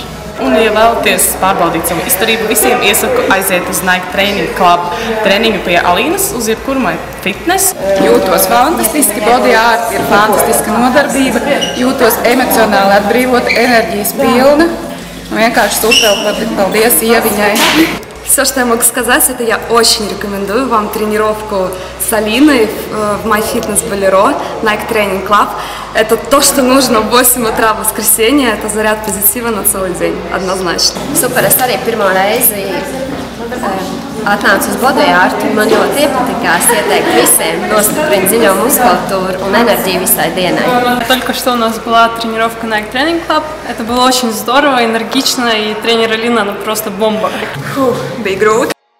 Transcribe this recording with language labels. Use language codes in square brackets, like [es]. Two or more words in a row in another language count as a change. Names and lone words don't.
[lv] Un, ja vēlaties pārbaudīt savu izturību, visiem iesaku aiziet uz Nike Training Club treniņu pie Alīnas uz jebkuru fitness. Jūtos fantastiski, Body Art ir fantastiska nodarbība, jūtos emocionāli atbrīvota, enerģijas pilna. Vienkārši super, paldies Ieviņai. [ru] Все, что я могу сказать, это я очень рекомендую вам тренировку с Алиной в MyFitness Bolero, Nike Training Club. Это то, что нужно в 8 утра в воскресенье, это заряд позитива на целый день, однозначно. [lv] Super, es arī pirmo reizi atnācu uz Body Art, un man ļoti iepatikās. Ieteikt visiem nostiprināt dziļo muskulatūru un энергию visai dienai. [ru] Только что у нас была тренировка Nike Training Club. Это было очень здорово, энергично, и тренер Алина, она просто бомба. [lv] Bija grūti.